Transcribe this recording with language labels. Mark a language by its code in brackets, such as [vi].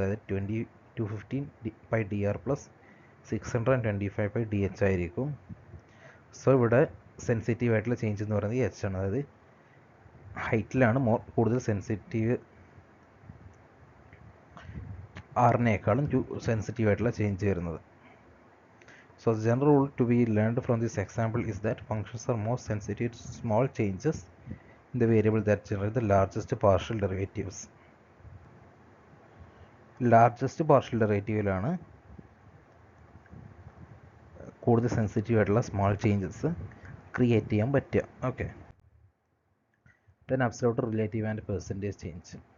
[ml] അതായത് 215 pi D R plus 625 pi D H ആയിരിക്കും. So ഇവിടെ സെൻസിറ്റീവ് ആയിട്ടുള്ള ചേഞ്ച് എന്ന് പറയുന്നത് എച്ച് ആണ്. അതായത് ഹൈറ്റിലാണ് കൂടുതൽ സെൻസിറ്റീവ് ആറിനേക്കാളും സെൻസിറ്റീവ് ആയിട്ടുള്ള ചേഞ്ച് വരുന്നത്. So [en] the general rule to be learned from this example is that functions are more sensitive to small changes in the variable that generate the largest partial derivatives. [ml] Largest partial ഡെറിവേറ്റീവിലാണ് കൂടുതൽ sensitive ആയിട്ടുള്ള small changes create ചെയ്യാൻ പറ്റുക. Okay, then absolute relative and percentage change.